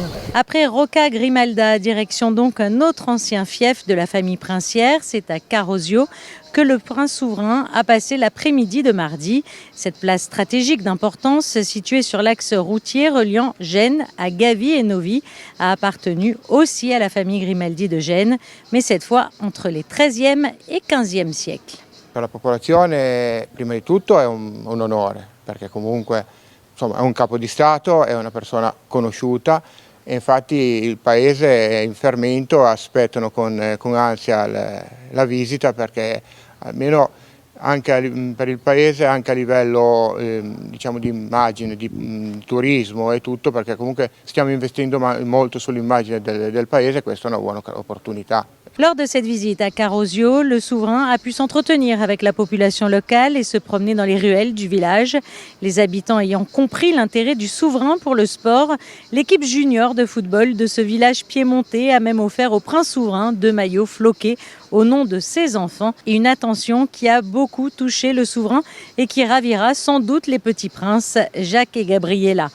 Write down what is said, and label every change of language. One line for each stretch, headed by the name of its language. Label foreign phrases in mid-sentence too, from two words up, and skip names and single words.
French: Après Rocca Grimalda, direction donc un autre ancien fief de la famille princière, c'est à Carosio que le prince souverain a passé l'après-midi de mardi. Cette place stratégique d'importance, située sur l'axe routier reliant Gênes à Gavi et Novi, a appartenu aussi à la famille Grimaldi de Gênes, mais cette fois entre les XIIIe et XVe siècles.
Italian: Per la popolazione prima di tutto è un onore, perché comunque insomma, è un capo di Stato, è una persona conosciuta e infatti il paese è in fermento, aspettano con ansia la visita perché almeno anche per il paese, anche a livello diciamo di immagine, di turismo e tutto, perché comunque stiamo investendo molto sull'immagine del paese e questa è una buona opportunità.
French: Lors de cette visite à Carosio, le souverain a pu s'entretenir avec la population locale et se promener dans les ruelles du village. Les habitants ayant compris l'intérêt du souverain pour le sport, l'équipe junior de football de ce village piémontais a même offert au prince souverain 2 maillots floqués au nom de ses enfants et une attention qui a beaucoup touché le souverain et qui ravira sans doute les petits princes Jacques et Gabriella.